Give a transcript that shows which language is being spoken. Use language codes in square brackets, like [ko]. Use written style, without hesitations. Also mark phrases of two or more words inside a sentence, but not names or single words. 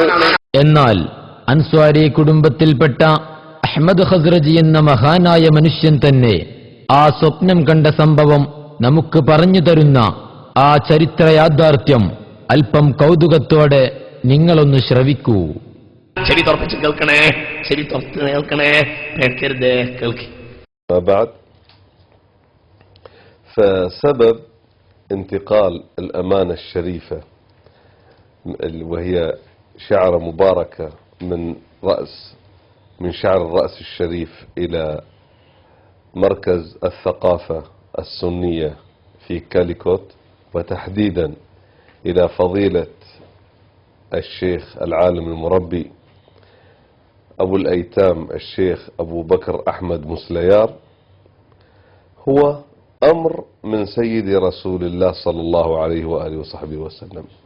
[ml] എന്നാൽ അൻസ്വാരി കുടുംബത്തിൽപ്പെട്ട അഹ്മദ് ഖസ്റജി എന്ന മഹാനായ മനുഷ്യൻ തന്നെ ആ സ്വപ്നം കണ്ട സംഭവം നമുക്ക് പറഞ്ഞു തരുന്ന ആ ചരിത്ര യാഥാർത്ഥ്യം അല്പം കൗതുകത്തോടെ നിങ്ങളൊന്ന് ശ്രവിക്കൂ. ചെവി തുറപ്പിച്ച് കേൾക്കണേ, ചെവി തുറച്ച് കേൾക്കണേ, കേൾക്കരുത്, കേൾക്കി. [ar] بعد فسبب انتقال الأمانة الشريفة وهي شعرة مباركة من شعر الرأس الشريف إلى مركز الثقافة السنية في كاليكوت، وتحديدا إلى فضيلة الشيخ العالم المربي أبو الأيتام الشيخ أبو بكر أحمد مسليار، هو أمر من سيد رسول الله صلى الله عليه وآله وصحبه وسلم.